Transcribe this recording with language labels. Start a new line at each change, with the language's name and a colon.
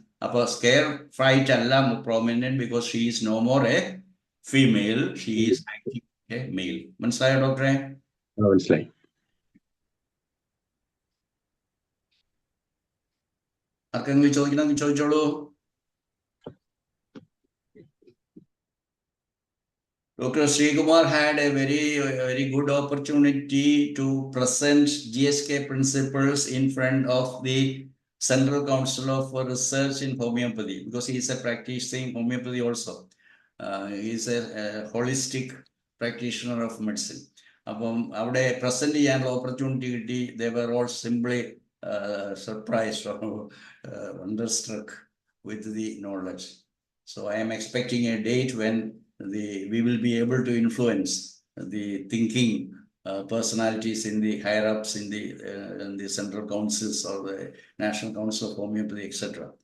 English: അപ്പോൾ scare fright അല്ല prominent, because she is no more a female, she is actually a male.
Malayalam: മനസ്സിലായോ ഡോക്ടറെ? മനസ്സിലായി. ആർക്കെങ്കിലും ചോദിക്കണമെങ്കിൽ ചോദിച്ചോളൂ.
English: Dr. Srikumar had a very good opportunity to present GSK principles in front of the Central Council of Research in Homeopathy, because he is a practicing homeopathy also. He is a holistic practitioner of medicine.
Malayalam: അപ്പം അവിടെ present ചെയ്യാനുള്ള opportunity കിട്ടി.
English: They were all simply surprised or wonderstruck with the knowledge. So I am expecting a date when we will be able to influence the thinking personalities in the higher ups in the central councils or the National Council of Homeopathy, etc.